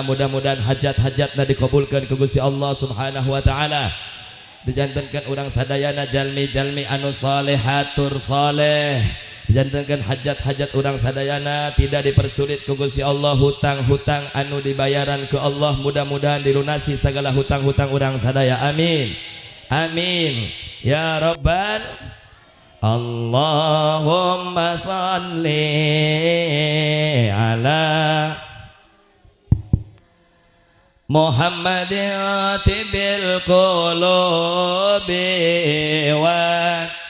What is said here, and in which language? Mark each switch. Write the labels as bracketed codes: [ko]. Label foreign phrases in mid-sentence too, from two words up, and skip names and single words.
[su] Mudah-mudahan hajat-hajatna dikabulkeun ku Gusti Allah [ar] سبحانه وتعالى. [su] Dijantenkeun urang sadayana jalmi-jalmi anu salehatur saleh, dijantenkeun hajat-hajat urang sadayana [id] tidak dipersulit [su] ku Gusti Allah. Hutang-hutang anu dibayaran ke Allah mudah-mudahan [id] dilunasi segala hutang-hutang [su] urang sadaya. [ar] آمين آمين يا رب. اللهم صل على محمد طب القلوب و